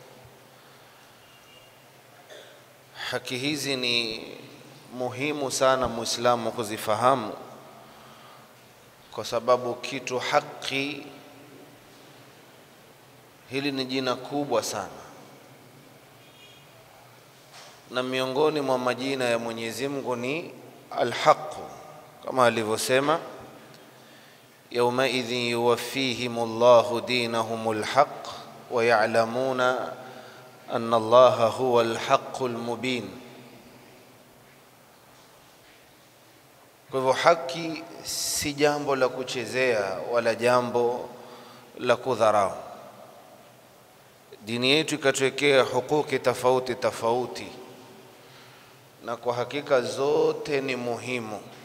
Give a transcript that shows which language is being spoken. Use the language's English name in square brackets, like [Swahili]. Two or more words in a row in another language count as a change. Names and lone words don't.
[Swahili] Haki hizi ni muhimu sana Muislamu kuzifahamu, kwa sababu kitu haki hili ni jina kubwa sana, na miongoni mwa majina ya Mwenyezi Mungu ni al-haq, kama alivyosema [Arabic] يومئذ يوفيهم الله دينهم الحق ويعلمون أن الله هو الحق المبين. [Swahili] Kwa hivyo haki si jambo la kuchezea wala jambo la kudharau. Dini yetu ikatuwekea hukuki tofauti tofauti, na kwa hakika zote ni muhimu.